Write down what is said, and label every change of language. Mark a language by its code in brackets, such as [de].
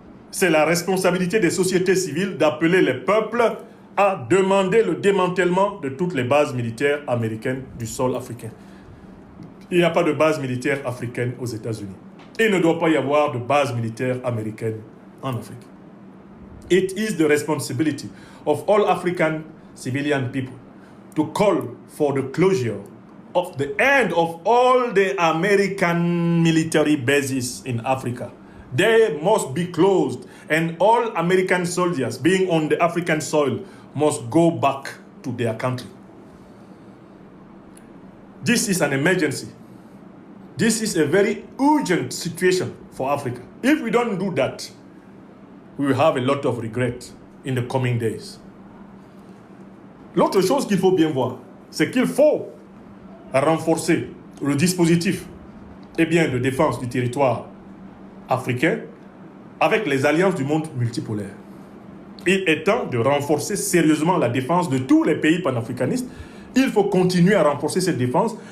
[fr] C'est la responsabilité des sociétés civiles d'appeler les peuples à demander le démantèlement de toutes les bases militaires américaines du sol africain. Il n'y a pas de base militaire africaine aux États-Unis. Il ne doit pas y avoir de base militaire américaine en Afrique. [en] It is the responsibility of all African civilian people to call for the closure of the end of all the American military bases in Africa. They must be closed, and all American soldiers being on the African soil must go back to their country. This is an emergency. This is a very urgent situation for Africa. If we don't do that, we will have a lot of regret in the coming days. [fr] L'autre chose qu'il faut bien voir, c'est qu'il faut renforcer le dispositif de défense du territoire africain avec les alliances du monde multipolaire. Il est temps de renforcer sérieusement la défense de tous les pays panafricanistes. Il faut continuer à renforcer cette défense